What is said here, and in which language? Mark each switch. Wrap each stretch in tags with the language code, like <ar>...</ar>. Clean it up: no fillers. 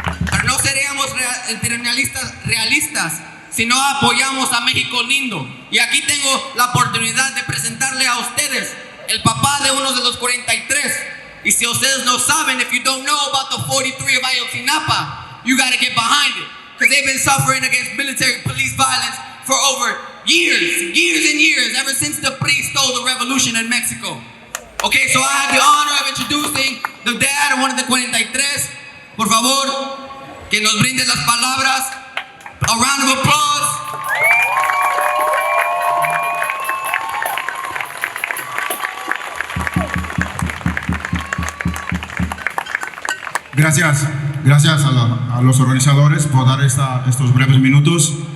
<es>Pero no seríamos internacionalistas realistas si no apoyamos a México lindo. Y aquí tengo la oportunidad de presentarle a ustedes el papá de uno de los 43. Y si ustedes no saben,</es> <en>if you don't know about the 43 of Ayotzinapa, you gotta get behind it, because they've been suffering against military police violence for over years and years, ever since the PRI stole the revolution in Mexico. Okay, so I have the honor of introducing the dad of one of the 43.</en> <es>Por favor, que nos brinde las palabras.</es> <en>A round of applause.</en> <es>Gracias a los organizadores por dar estos breves minutos.</es>